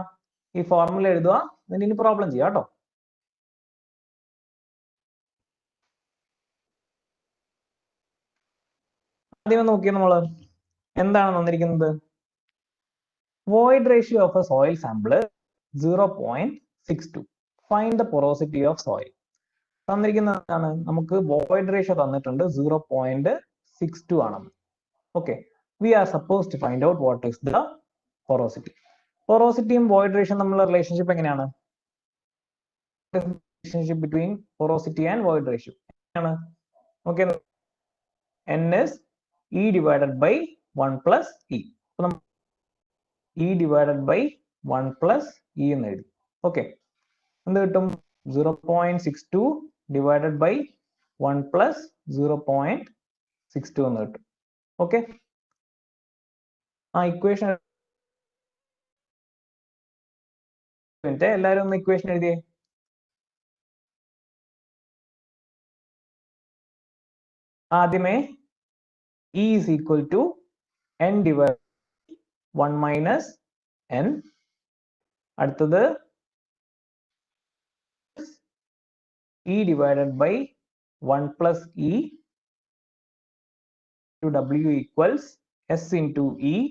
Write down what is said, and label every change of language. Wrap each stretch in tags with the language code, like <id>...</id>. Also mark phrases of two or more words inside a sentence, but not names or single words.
<ml>ഈ ഫോർമുല എഴുതുക, എന്നിട്ട് ഇനി പ്രോബ്ലം ചെയ്യാം കേട്ടോ. ആദ്യമേ നോക്കിയാൽ നമ്മൾ എന്താണ് തന്നിരിക്കുന്നത്?</ml> <en>void ratio of a soil sample 0.62. find the porosity of soil.</en> <ml>തന്നിരിക്കുന്നതാണ്, നമുക്ക്</ml> <en>void ratio</en> <ml>തന്നിട്ടുണ്ട് 0.62 ആണെന്ന്. ഓക്കെ,</ml> <en>we are suppose to find out what is the porosity.</en> <ml>പൊറോസിറ്റിയും വോയിഡ് റേഷ്യോയും തമ്മിലുള്ള റിലേഷൻഷിപ്പ് എങ്ങനെയാണ്?</ml> <en>relationship between porosity and void ratio</en> <ml>ആണ്. ഓക്കെ,</ml> <en>n is E divided by 1 plus E. E divided by 1 plus E</en> <ml>എന്ന് എഴുതി. ഓക്കെ, എന്ത് കിട്ടും?</ml> <en>0.62 divided by 1 plus 0.62</en> <ml>എന്ന് കിട്ടും. ഓക്കെ, ആ ഇക്വേഷൻ എല്ലാവരും ഒന്ന് ഇക്വേഷൻ എഴുതിയേ.</ml> <en>ആദ്യമേ E is equal to n divided 1 minus n. അടുത്തത് E divided by 1 plus E to W equals S into E.</en>